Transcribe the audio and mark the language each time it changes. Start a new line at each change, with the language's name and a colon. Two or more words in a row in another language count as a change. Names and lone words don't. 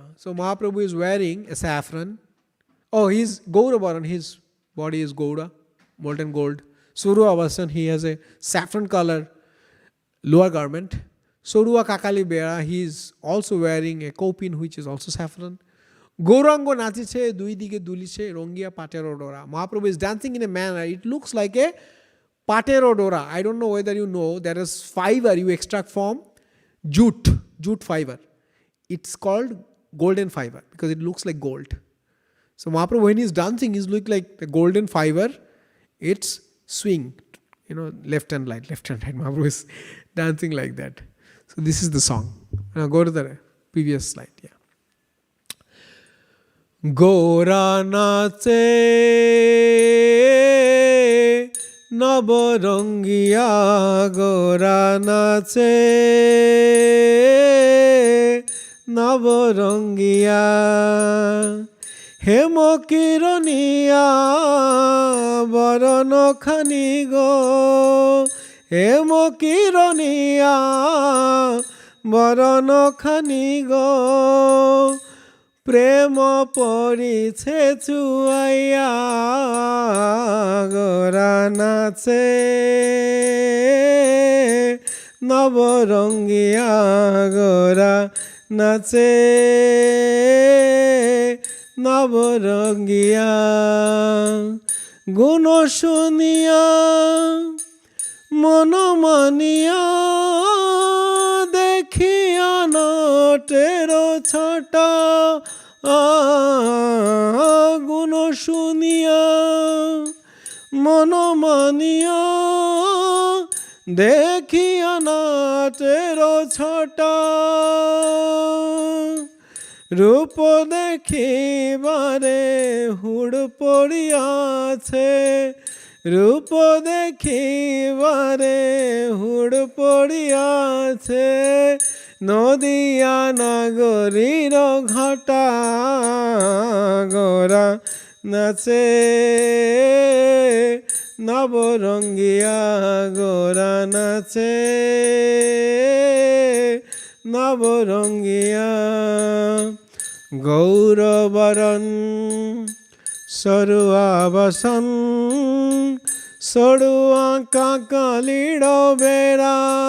English: So Mahaprabhu is wearing a saffron. Oh, he's
Bangla: গৌর বরণ,
English: his body is Gaura, molten gold.
Bangla: সরুয়া বসন,
English: he has a saffron color lower garment. Sodua Kakali Veda, he is also wearing a kopin which is also saffron.
Bangla: গৌরাঙ্গ নাচিছে, দুই দিকে দুলিছে, রঙিয়া পাটের ডোরা.
English: Mahaprabhu is dancing in a manner, it looks like a
Bangla: পাটের ডোরা.
English: I don't know whether you know, there is fiber you extract from jute fiber. It's called golden fiber because it looks like gold. So Mahaprabhu, when he's dancing, he's looking like the golden fiber. It's swing, left and right. Mahaprabhu is dancing like that. So this is the song. Now go to the previous slide. Yeah.
Bangla: গোরা নাচে নবরঙ্গিয়া গোরা নাচে নবরঙ্গিয়া হেমকিরণিয়া বরণখানি গো হেমকিরণিয়া বরণখানি গো প্রেম পড়িছে চুয়াইয়া গোরা নাচে নবরঙ্গিয়া গোরা নাচে নবরঙ্গিয়া গুণ শুনিয়া মনোমানিয়া দেখিয়া না তের ছটা গুণ শুনিয়া মনোমানিয়া দেখিয়া না তের ছটা রূপ দেখিবারে হুড় পড়িয়াছে রূপ দেখিবারে হুড় পড়িয়াছে নদিয়া নাগরীর ঘাটা গোরা নাচে নবরঙ্গিয়া গোরা নাচে নবরঙ্গিয়া গৌরবরণ সরুয়াবসন সরুয়া কাকলিদো বেরা